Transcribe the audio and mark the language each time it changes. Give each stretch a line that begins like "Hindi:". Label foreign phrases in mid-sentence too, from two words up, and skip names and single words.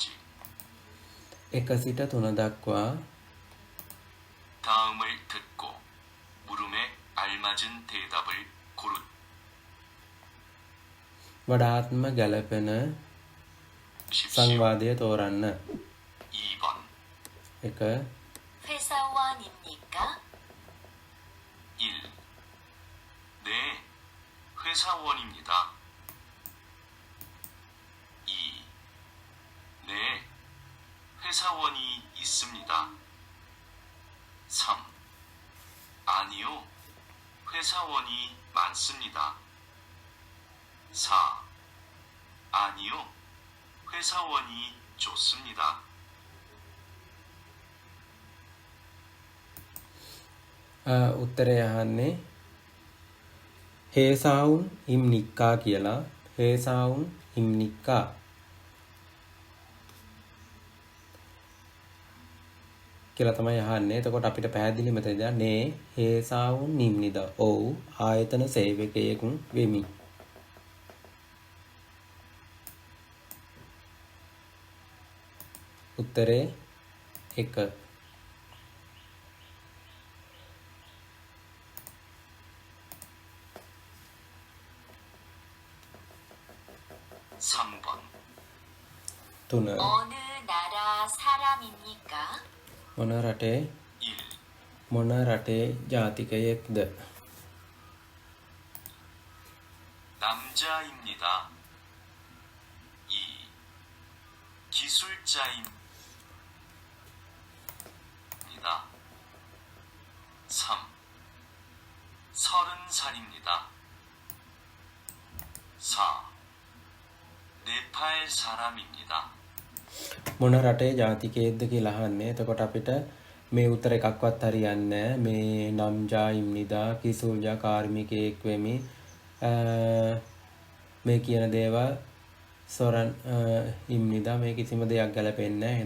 Sinhala: එක සිට 3 දක්වා
Korean: 다음을 듣고 물음에 알맞은 대답을 고르.
Sinhala: වඩාත්ම ගැලපෙන සංවාදය තෝරන්න.
Korean: 2번
Sinhala: එක
Korean: 회사원입니까? 1. 네, 회사원입니다. 2. 네, 회사원이 있습니다. 3. 아니요, 회사원이 많습니다. 4. 아니요, 회사원이 좋습니다.
Sinhala: උත්තරය අහන්නේ
Korean: 회사원 입니까
Sinhala: කියලා.
Korean: 회사원 입니까
Sinhala: කියලා තමයි අහන්නේ. එතකොට අපිට පැහැදිලි මෙතනදී නේ
Korean: 회사원 입니다.
Sinhala: ඔව් ආයතන සේවකයෙකු වෙමි. උත්තරේ එක.
Korean: 3번 3. 어느 나라 사람입니까?
Sinhala: මොන රටේ 1. මොන රටේ ජාතිකයෙක්ද?
Korean: 남자입니다. 2. 기술자입니다. 3. 30살입니다. 4. 네팔 사람입니다.
Sinhala: මොන රටේ ජාතිකයෙක්ද කියලා අහන්නේ. එතකොට අපිට මේ උත්තර එකක්වත් හරියන්නේ නැහැ. මේ
Korean: 남자 입니다 기술자
Sinhala: කාර්මිකයෙක් වෙමි. මේ කියන දේවල්
Korean: 서른 입니다
Sinhala: මේ කිසිම දෙයක් ගැලපෙන්නේ නැහැ.